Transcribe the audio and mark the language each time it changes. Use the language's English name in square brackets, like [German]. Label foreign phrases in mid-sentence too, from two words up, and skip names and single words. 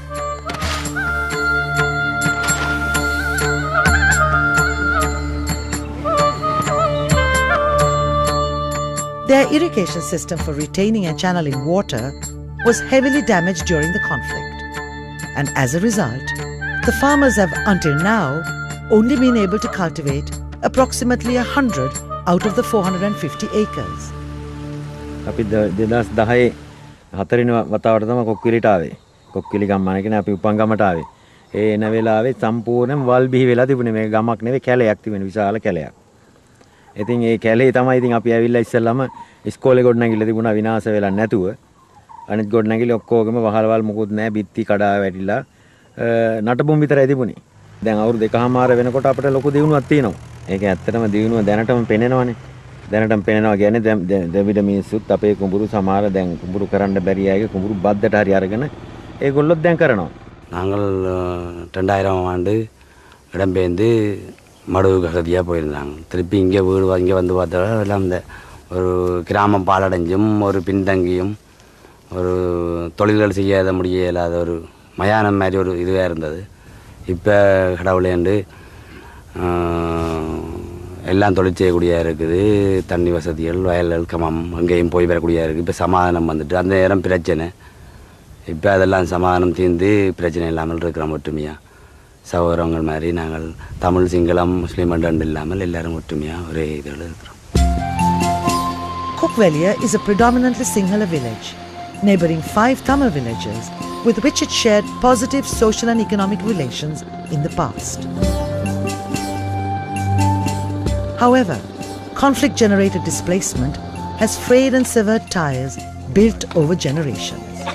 [English] Their irrigation system for retaining and channeling water was heavily damaged during the conflict. And as a result, the farmers have until now only been able to cultivate approximately 100 out of the 450 acres. [Sinhala] අපි 2010 4 වතාවට තමයි කොක්විලිට ආවේ. කොක්විලි ගම්මාන කියන්නේ අපි උපන් ගමට ආවේ. ඒ එන වෙලාවේ සම්පූර්ණයෙන් වල් බිහි වෙලා තිබුණේ. මේ ගමක් නෙවෙයි කැලයක් තිබෙන විශාල කැලයක්. ඉතින් ඒ කැලේ තමයි ඉතින් අපි ඇවිල්ලා ඉස්සෙල්ලාම ඉස්කෝලේ ගොඩනැගිල්ල තිබුණා විනාශ වෙලා නැතුව. අනිත් ගොඩනැගිලි ඔක්කොගෙම වහලවල් මුකුත් නැහැ. බිත්ති කඩා වැටිලා නටබුම් විතරයි තිබුණේ. දැන් අවුරුදු 2කමාර වෙනකොට අපිට ලොකු දියුණුවක් තියෙනවා. ඒක ඇත්තටම දියුණුව දැනටම පෙනෙනවනේ. දැනටම පෙනෙනවා කියන්නේ දෙවිද මිනිස්සුත් අපේ කුඹුරු සමහර දැන් කුඹුරු කරන්න බැරි අයගේ කුඹුරු බද්දට හරි අරගෙන ඒගොල්ලොත් දැන් කරනවා. [Tamil] நாங்கள் 2000 ஆண்டு இடம்பெயர்ந்து மடுவு கதியாக போயிருந்தாங்க. திருப்பி இங்கே வந்து பார்த்தா எல்லாம் இந்த ஒரு கிராமம் பாலடைஞ்சும் ஒரு பின்தங்கியும் ஒரு தொழில்கள் செய்யாத முடிய இல்லாத ஒரு மயானம் மாதிரி ஒரு இதுவாக இருந்தது. இப்போ கடவுளேண்டு எல்லாம் தொழில் செய்யக்கூடியதாக இருக்குது. தண்ணி வசதிகள் வயல்கள் கமம் அங்கேயும் போய் வரக்கூடியதாக இருக்குது. இப்போ சமாதானம் வந்துட்டு அந்த நேரம் பிரச்சனை. இப்போ அதெல்லாம் சமாதானம் தீர்ந்து பிரச்சனை இல்லாமல் இருக்கிறோம் ஒற்றுமையாக. சகோதரங்கள் மாதிரி நாங்கள் தமிழ் சிங்களம் முஸ்லீம் அண்டு இல்லாமல் எல்லாரும் ஒற்றுமையாக ஒரே இதில் இருக்கிறோம். [English] Kokvelia is a predominantly Sinhala village, neighbouring 5 Tamil villages with which it shared positive social and economic relations in the past. However, conflict-generated displacement has frayed and severed ties built over generations.